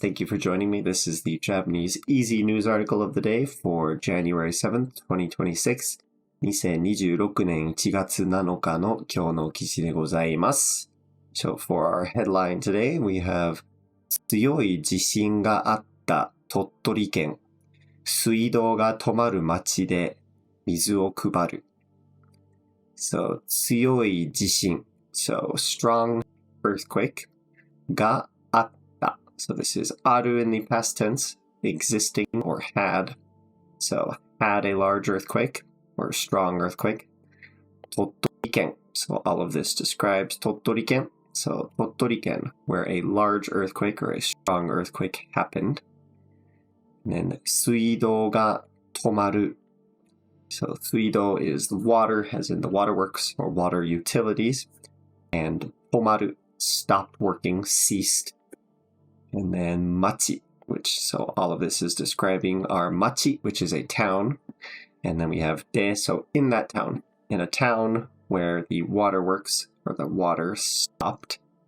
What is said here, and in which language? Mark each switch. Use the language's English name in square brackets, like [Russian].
[English] Thank you for joining me. This is the Japanese Easy News article of the day for January 7th, 2026. [Japanese] 2026年1月7日の今日の記事でございます。 [English] So for our headline today, we have [Japanese] 強い地震があった鳥取県。水道が止まる町で水を配る。 [English] So 強い地震。So strong earthquake. があった。So this is ある in the past tense, existing or had. So had a large earthquake or strong earthquake. [Japanese] 鳥取県. [English] So all of this describes 鳥取県. So 鳥取県 where a large earthquake or a strong earthquake happened. And then [Japanese] 水道が止まる. [English] So 水道 is the water, as in the waterworks or water utilities. And 止まる.Stopped working, ceased. And then machi, so all of this is describing our machi, which is a town. And then we have de, so in that town, in a town where the waterworks or the water stopped.